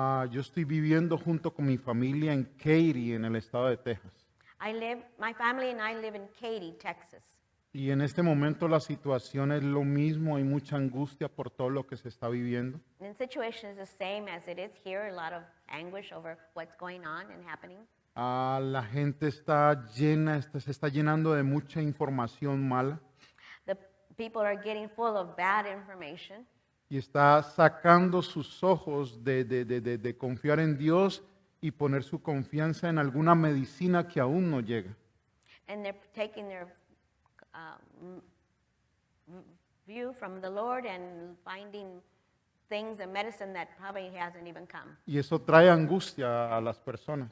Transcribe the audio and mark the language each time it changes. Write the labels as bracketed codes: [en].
[es] Yo estoy viviendo junto con mi familia en Katy, en el estado de Texas. [en] My family and I live in Katy, Texas. [es] Y en este momento la situación es lo mismo, hay mucha angustia por todo lo que se está viviendo. [en] And the situation is the same as it is here, a lot of anguish over what's going on and happening. [es] La gente está llena, se está llenando de mucha información mala [en] The people are getting full of bad information, [es] y está sacando sus ojos de confiar en Dios y poner su confianza en alguna medicina que aún no llega. [en] and they're taking their view from the Lord and finding things and medicine that probably hasn't even come. [es] Y eso trae angustia a las personas.